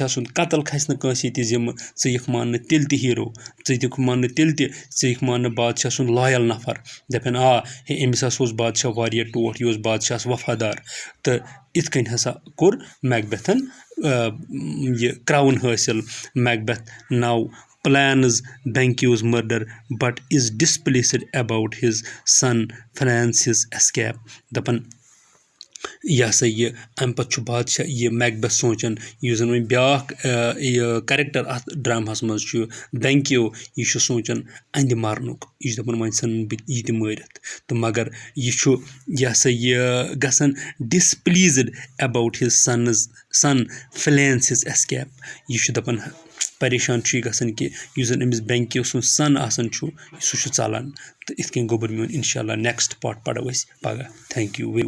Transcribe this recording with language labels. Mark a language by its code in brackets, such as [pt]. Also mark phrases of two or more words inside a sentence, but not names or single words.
[ks] سُنٛد قتل کھسہِ نہٕ کٲنٛسے تہِ ذِمہٕ ژٕ یِکھ ماننہٕ تیٚلہِ تہِ ہیٖرو ژٕ یِکھ ماننہٕ تیٚلہِ تہِ ژٕ یِکھ ماننہٕ بادشاہ سُنٛد لایل نفر دپن ہے أمِس ہسا اوس بادشاہ واریاہ ٹوٹھ یہِ اوس بادشاہس وفادار تہٕ یِتھ کٔنۍ ہسا کوٚر میکبیتھن یہِ کرٛاوُن حٲصِل میکبیتھ ناو [en] plans Banquo's murder but is displeased about his son Francis' escape [ks] دپان یہِ ہسا یہِ اَمہِ پتہٕ چھُ بادشاہ یہِ میکبیتھ سونٛچان یُس زن وۄنۍ بیٛاکھ یہِ کریکٹر اَتھ ڈراماہس منٛز چھُ بینکیو یہِ چھُ سونٛچان اَندِ مرنُک یہِ چھُ دپان وۄنۍ ژھٕنن بہٕ یہِ تہِ مٲرِتھ تہٕ مگر یہِ چھُ یہِ ہسا یہِ گژھان [en] displeased about his son Fleance's escape [ks] یہِ چھُ دپان پریشان چھُ یہِ گژھان کہِ یُس زن أمِس بینکیو سُنٛد سن آسان چھُ سُہ چھُ ژلان تہٕ یِتھ کٔنۍ گوٚبُر میون [ar] انشاء اللہ [en] next part [ks] پرو أسۍ پگاہ [en] thank you